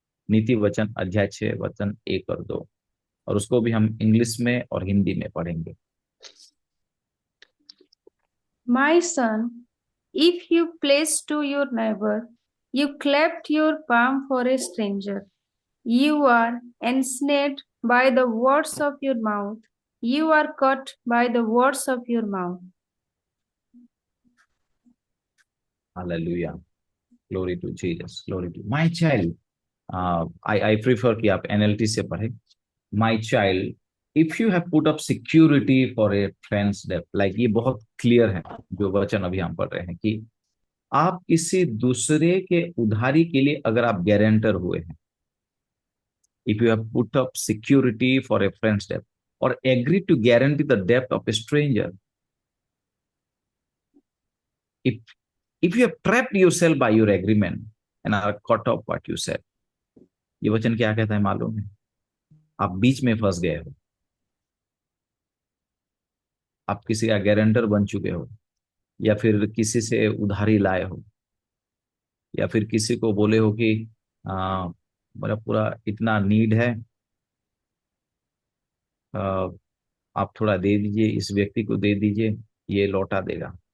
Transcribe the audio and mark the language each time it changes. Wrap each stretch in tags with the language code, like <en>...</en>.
<hi>नीति वचन अध्याय 6 वचन 1 और 2, और उसको भी हम इंग्लिश में और हिंदी में पढ़ेंगे।</hi> <en>My son, If you pledge to your neighbor, you clapped your palm for a stranger. You are ensnared by the words of your mouth. You are caught by the words of your mouth. Hallelujah. Glory to Jesus. Glory to my child. I prefer</en> <hi>कि आप NLT से पढ़े.</hi> <en>My child, if you have put up security for a friend's debt, like</en> <hi>ये बहुत clear है जो वचन अभी हम पढ़ रहे हैं कि आप किसी दूसरे के उधारी के लिए अगर आप गारंटर हुए हैं,</hi> <en>if you have put up security for a friend's debt or agreed to guarantee the debt of a stranger, if you have trapped yourself by your agreement and are caught up what you said,</en> <hi>ये वचन क्या कहता है मालूम है? आप बीच में फंस गए हो, आप किसी का गारंटर बन चुके हो, या फिर किसी से उधारी लाए हो, या फिर किसी को बोले हो कि मेरा पूरा इतना नीड है, आप थोड़ा दे दीजिए, इस व्यक्ति को दे दीजिए, ये लौटा देगा।</hi>